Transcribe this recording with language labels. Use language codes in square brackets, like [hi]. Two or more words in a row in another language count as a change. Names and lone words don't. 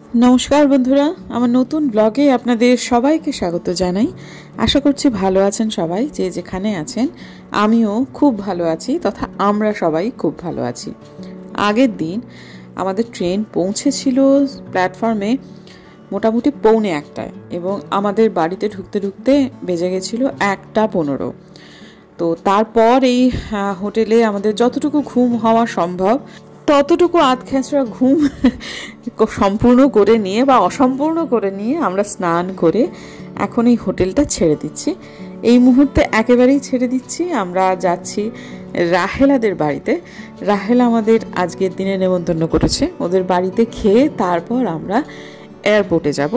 [bn] নমস্কার বন্ধুরা আমার নতুন ব্লগে আপনাদের সবাইকে স্বাগত জানাই। আশা করছি ভালো আছেন সবাই, যে যেখানে আছেন। আমিও খুব ভালো আছি তথা আমরা সবাই খুব ভালো আছি। আগের দিন আমাদের ট্রেন পৌঁছেছিলো প্ল্যাটফর্মে মোটামুটি পৌনে একটায় এবং আমাদের বাড়িতে ঢুকতে ঢুকতে বেজে গেছিলো 1টা 15। তো তারপর এই হোটেলে আমাদের যতটুকু ঘুম हওয়া सम्भव ততটুকু আধখেঁচড়া ঘুম সম্পূর্ণ করে নিয়ে বা অসম্পূর্ণ করে নিয়ে আমরা স্নান করে এখন এই হোটেলটা ছেড়ে দিচ্ছি। এই মুহূর্তে একেবারেই ছেড়ে দিচ্ছি। আমরা যাচ্ছি রাহেলাদের বাড়িতে। রাহেলা আমাদের আজকের দিনে নেমন্তন্ন করেছে। ওদের বাড়িতে খেয়ে তারপর আমরা এয়ারপোর্টে যাব।